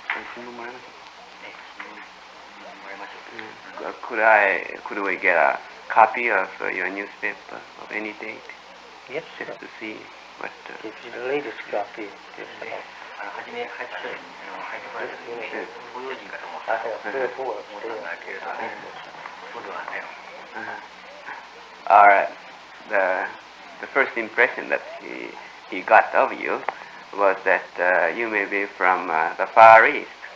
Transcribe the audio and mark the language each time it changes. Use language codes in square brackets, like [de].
[ja] 質問もらえますか？もらいましょう。 [en] Could we get a copy of your newspaper of any date? Yes, sir. Just to see what. Give you the latest copy. [ja] 初め入ってこられた時にご用心かと思って [en] I have 3 or 4. [ja] 思ったんだけれども、そうではないの。 [en] Alright. The first impression that he got of you was that you may be from the Far East.